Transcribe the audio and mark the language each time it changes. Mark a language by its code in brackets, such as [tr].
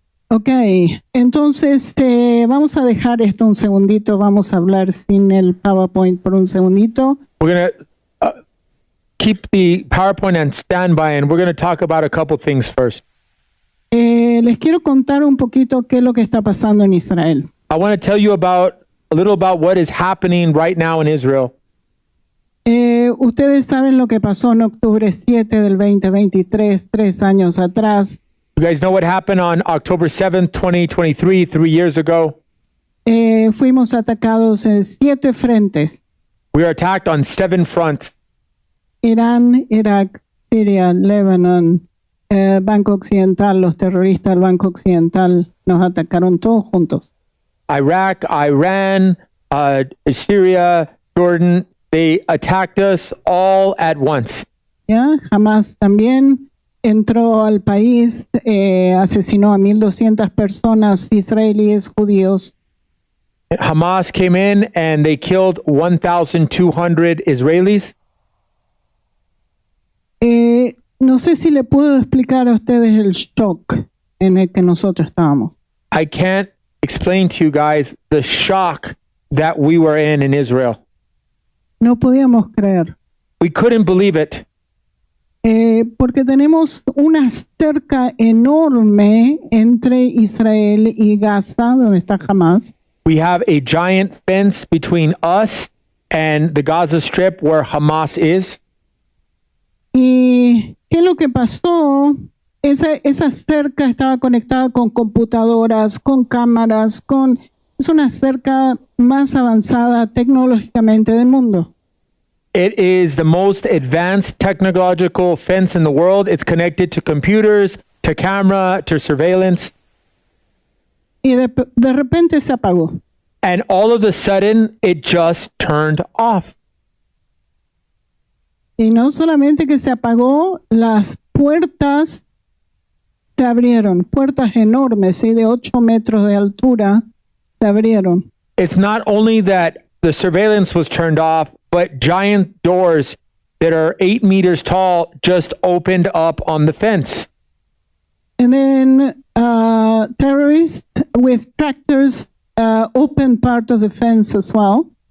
[es] Ok, entonces vamos a dejar esto un segundito, vamos a hablar sin el PowerPoint por un segundito. [en] We're going to keep the PowerPoint on standby, and we're going to talk about a couple things first. [es] Les quiero contar un poquito qué es lo que está pasando en Israel. [en] I want to tell you a little about what is happening right now in Israel. [es] Ustedes saben lo que pasó en octubre 7 del 2023, 3 años atrás. [en] You guys know what happened on October 7th, 2023, 3 years ago? [es] Fuimos atacados en 7 frentes. [en] We were attacked on 7 fronts. [es] Irán, Irak, Siria, Líbano, Banco Occidental, los terroristas del Banco Occidental nos atacaron todos juntos. [en] Iraq, Iran, Syria, Jordan, they attacked us all at once. [es] ¿Ya? Hamas también entró al país, asesinó a 1,200 personas israelíes, judíos. [en] Hamas came in and they killed 1,200 Israelis. [es] No sé si le puedo explicar a ustedes el shock en el que nosotros estábamos. [en] I can't explain to you guys the shock that we were in Israel. [es] No podíamos creer. [en] We couldn't believe it. [es] Porque tenemos una cerca enorme entre Israel y Gaza, donde está Hamas. [en] We have a giant fence between us and the Gaza Strip where Hamas is. [es] ¿Y qué es lo que pasó? Esa cerca estaba conectada con computadoras, con cámaras, es una cerca más avanzada tecnológicamente del mundo. [en] It is the most advanced technological fence in the world. It's connected to computers, to camera, to surveillance. [es] Y de repente se apagó. [en] And all of a sudden, it just turned off. [es] Y no solamente que se apagó, las puertas se abrieron, puertas enormes, ¿sí? De 8 metros de altura, se abrieron. [en] It's not only that the surveillance was turned off, but giant doors that are 8 meters tall just opened up on the fence. And then terrorists with tractors opened part of the fence as well.